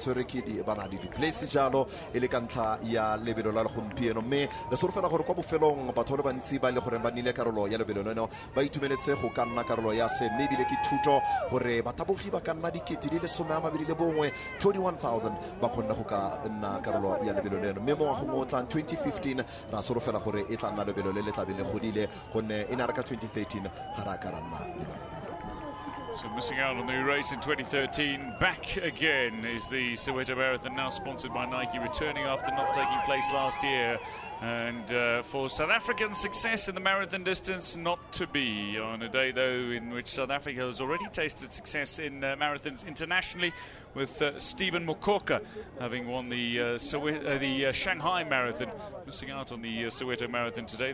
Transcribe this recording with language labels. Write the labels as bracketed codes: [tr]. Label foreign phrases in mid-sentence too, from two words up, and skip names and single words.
[tn] tshwere ke di bana di place jalo e le ka ntlha ya lebelo la gompieno, mme le solofela gore kwa bofelong batho le bantsi ba le gore ba nile karolo ya lebelo leno ba itumeletse go ka nna karolo ya se maybe le ke thuto gore batabogi ba ka nna dikete di le 21 21,000 ba kgona go ka nna karolo ya lebelo leno, mme mo ngwageng o tlang 2015 ra solofela gore e tla nna lebelo le le tla be le godile gonne e na re ka 2013 ga ra ka ra nna lebelo. [en] So missing out on the race in 2013, back again is the Soweto Marathon, now sponsored by Nike, returning after not taking place last year. And for South African success in the marathon distance, not to be on a day, though, in which South Africa has already tasted success in marathons internationally, with Stephen Mokoka having won the Shanghai Marathon, missing out on the Soweto Marathon today.